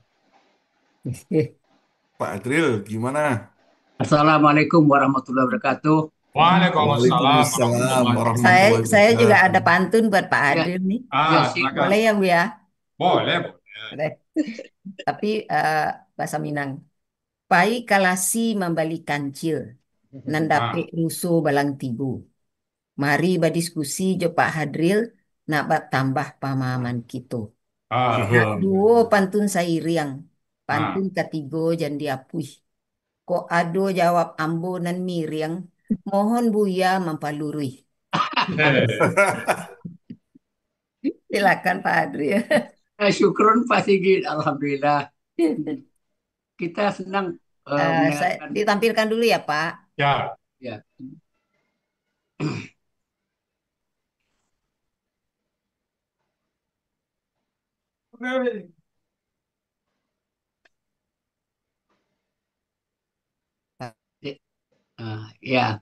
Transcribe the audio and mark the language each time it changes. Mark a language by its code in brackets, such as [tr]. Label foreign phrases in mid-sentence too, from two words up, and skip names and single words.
[id] Pak Hadril, gimana? [ar] السلام عليكم ورحمة الله وبركاته. Waalaikumsalam Waalaikumsalam warahmatullahi [id] Saya [ar] warahmatullahi wabarakatuh. [id] saya juga ada [ar] wabarakatuh. [id] pantun buat Pak Ya, Adil nih. ya sih, Silakan. Boleh ya Bu ya? Boleh, boleh. Boleh. Tapi bahasa Minang. [min] Pai kalasi membali kancil. Nandape Ah, ruso balang tibu. Mari berdiskusi jo Pak Hadril. Nak tambah pemahaman kita. Nak ah, duo pantun sairiang. Pantun ah. ketigo jan diapuih. Kok ado jawab ambo nan miriang. Mohon Buya mempalurui. [id] Silakan Pak Hadril. syukron Pak Sigit. Alhamdulillah. Kita senang Saya mendengarkan. ditampilkan dulu ya, Pak. Ya. Ya, eh, ya.